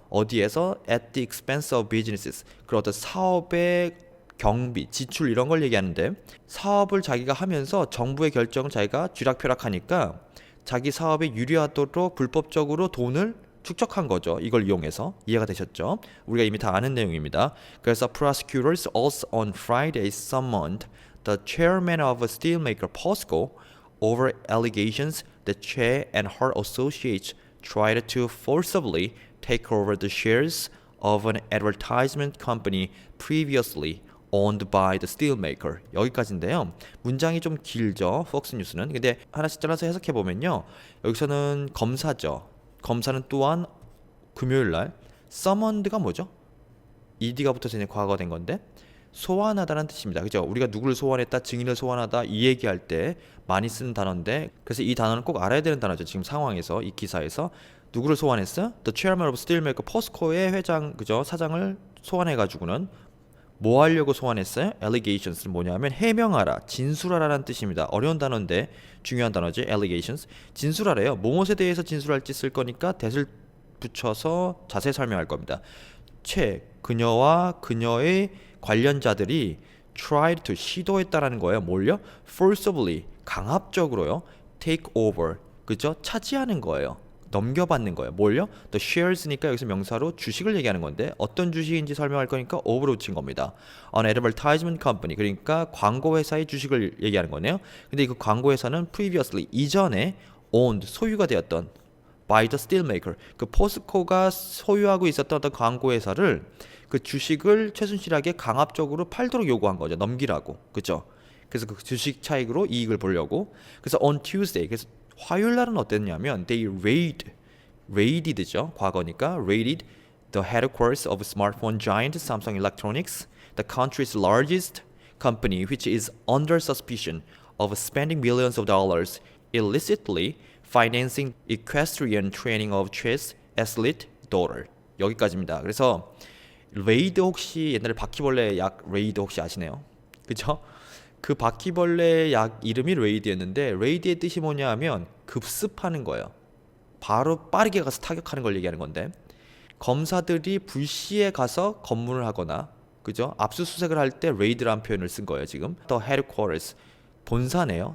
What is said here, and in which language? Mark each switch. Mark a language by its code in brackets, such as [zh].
[ko] 어디에서 [en] at the expense of businesses [ko] 그런 어떤 사업의 경비, 지출 이런 걸 얘기하는데 사업을 자기가 하면서 정부의 결정을 자기가 쥐락펴락하니까 자기 사업에 유리하도록 불법적으로 돈을 축적한 거죠. 이걸 이용해서. 이해가 되셨죠? 우리가 이미 다 아는 내용입니다. 그래서 [en] prosecutors also on Friday summoned the chairman of a steelmaker POSCO over allegations that Che and her associates tried to forcibly take over the shares of an advertisement company previously owned by the steelmaker. [ko] 여기까지인데요. 문장이 좀 길죠. 폭스 뉴스는. 근데 하나씩 잘라서 해석해 보면요. 여기서는 검사죠. 검사는 또한 금요일 날 summoned가 뭐죠? ed가 붙어서 이제 과거가 된 건데 소환하다는 뜻입니다. 그죠? 우리가 누구를 소환했다, 증인을 소환하다 이 얘기할 때 많이 쓰는 단어인데 그래서 이 단어는 꼭 알아야 되는 단어죠. 지금 상황에서 이 기사에서 누구를 소환했어? [en] The chairman of steelmaker POSCO의 [ko] 회장, 그죠? 사장을 소환해 가지고는 뭐 하려고 소환했어요? Allegations는 뭐냐면 해명하라, 진술하라라는 뜻입니다. 어려운 단어인데 중요한 단어지. Allegations. 진술하래요. 무엇에 대해서 진술할지 쓸 거니까 that을 붙여서 자세히 설명할 겁니다. 그녀와 그녀의 관련자들이 tried to 시도했다라는 거예요. 뭘요? forcibly 강압적으로요. take over 그죠? 차지하는 거예요. 넘겨받는 거예요. 뭘요? The shares니까 여기서 명사로 주식을 얘기하는 건데 어떤 주식인지 설명할 거니까 over로 붙인 겁니다. An advertisement company 그러니까 광고 회사의 주식을 얘기하는 거네요. 근데 그 광고 회사는 previously 이전에 owned 소유가 되었던 [en] by the steelmaker [ko] 그 포스코가 소유하고 있었던 어떤 광고 회사를 그 주식을 최순실에게 강압적으로 팔도록 요구한 거죠. 넘기라고. 그죠? 그래서 그 주식 차익으로 이익을 보려고. 그래서 [en] on Tuesday [ko] 그래서 화요일 날은 어땠냐면 [en] they raided죠. [ko] 과거니까 [en] raided the headquarters of smartphone giant Samsung Electronics, the country's largest company which is under suspicion of spending millions of dollars illicitly financing equestrian training of chess athlete daughter. [ko] 여기까지입니다. 그래서 레이드 혹시 옛날에 바퀴벌레 약 레이드 혹시 아시네요? 그쵸? 그 바퀴벌레 약 이름이 레이드였는데 레이드의 뜻이 뭐냐 하면 급습하는 거예요. 바로 빠르게 가서 타격하는 걸 얘기하는 건데 검사들이 불시에 가서 검문을 하거나 그죠? 압수수색을 할 때 레이드라는 표현을 쓴 거예요. 지금 [en] The headquarters [ko] 본사네요.